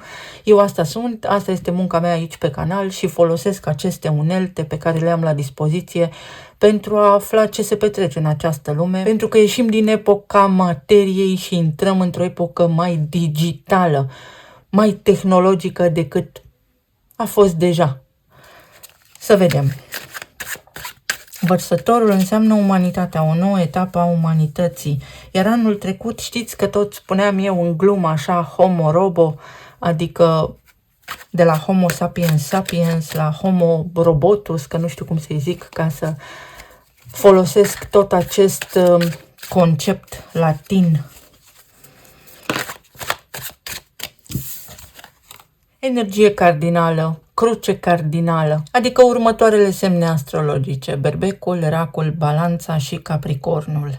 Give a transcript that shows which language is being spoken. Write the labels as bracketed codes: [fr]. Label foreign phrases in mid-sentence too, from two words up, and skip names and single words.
[ro] Eu asta sunt, asta este munca mea aici pe canal și folosesc aceste unelte pe care le am la dispoziție pentru a afla ce se petrece în această lume, pentru că ieșim din epoca materiei și intrăm într-o epocă mai digitală, mai tehnologică decât a fost deja. Să vedem. Vărsătorul înseamnă umanitatea, o nouă etapă a umanității. Iar anul trecut, știți că tot spuneam eu în glumă așa, [la] homo robo, [ro] adică de la [la] homo sapiens sapiens la homo robotus, [ro] că nu știu cum să-i zic ca să folosesc tot acest concept latin. Energie cardinală, cruce cardinală, adică următoarele semne astrologice: Berbecul, Racul, Balanța și Capricornul.